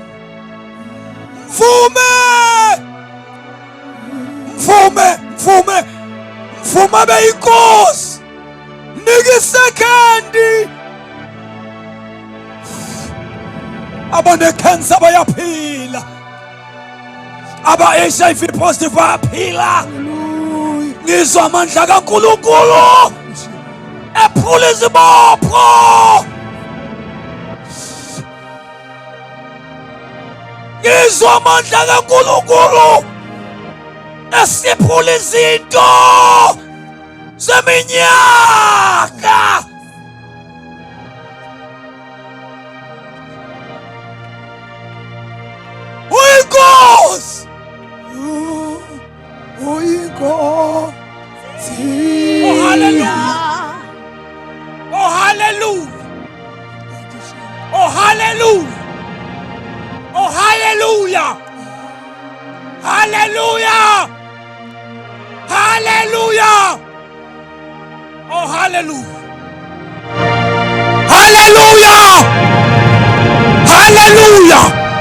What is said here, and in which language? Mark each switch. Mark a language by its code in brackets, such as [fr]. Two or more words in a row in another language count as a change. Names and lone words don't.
[zu] Mvume beyinkosi. Nika isekendi. Abane-cancer bayaphila, aba- [en] HIV positive [zu] bayaphila. Ngizwa amandla kaNkulunkulu ephula izibopho. Ngizwa amandla kaNkulunkulu esiphula izinto zeminyaka. Uyinkosi, uyinkosi. Oh hallelujah, oh hallelujah, oh hallelujah, oh hallelujah, hallelujah, hallelujah, oh hallelujah, hallelujah, hallelujah.